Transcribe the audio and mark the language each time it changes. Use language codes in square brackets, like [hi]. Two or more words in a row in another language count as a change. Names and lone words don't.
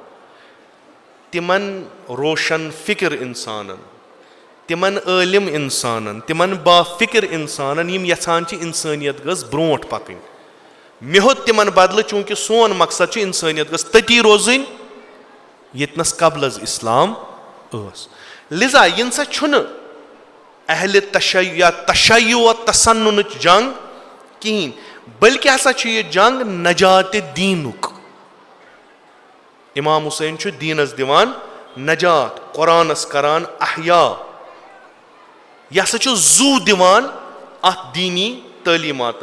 [ks] تِمن روشن فکر انسانن, تِمن عٲلِم انسانن, تِمن بافکر انسانن یِم یژھان چھِ انسٲنیت گٔژھ برونٛٹھ پکٕنۍ. مےٚ ہیوٚت تِمن بدلہٕ چوٗنٛکہِ سون مقصد چھُ انسٲنیت گٔژھ تٔتی روزٕنۍ ییٚتنس قبل از اسلام ٲس. لِذا یِنہٕ سا چھُنہٕ اہلِ تشیع یا تشیع و تسنُنٕچ جنگ کِہیٖنۍ, بٔلکہِ ہسا چھُ یہِ جنگ نجاتِ دیٖنُک. امام حُسین چھُ دیٖنس دِوان نجات, قرآنس کران احیا. یہِ ہسا چھُ زوٗ دِوان اتھ دیٖنی تعلیٖماتن.